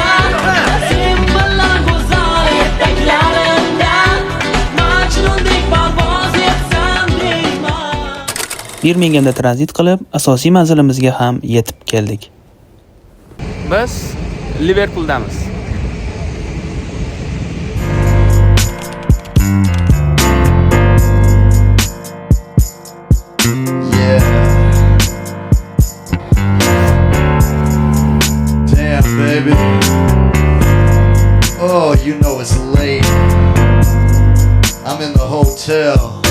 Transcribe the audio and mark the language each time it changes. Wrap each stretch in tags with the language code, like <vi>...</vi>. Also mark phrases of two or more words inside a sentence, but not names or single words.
<uz>Sen bilan go'zal etaklarimda, Majnundek parvoz etsam deyman. Birmingemda tranzit qilib, asosiy manzilimizga ham yetib keldik. Biz Liverpuldamiz.</uz> <en>Yeah. Damn, baby. Oh, you know it's late. I'm in the hotel.</en>